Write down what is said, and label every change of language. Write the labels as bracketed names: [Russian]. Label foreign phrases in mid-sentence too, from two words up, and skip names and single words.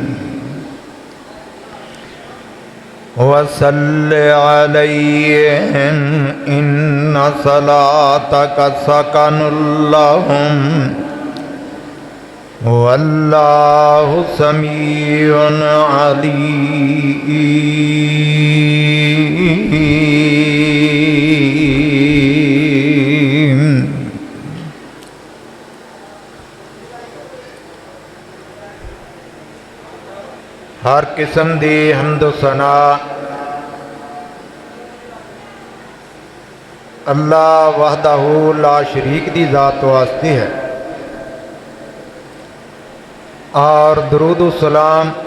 [Arabic] وصل عليهم إن صلاتك سكن لهم والله سميع عليم. [Punjabi] हर किस्म दी हम्द सना [Arabic] الله وحده لا شريك [Punjabi] दी ज़ात वास्ते है और दरूद सलाम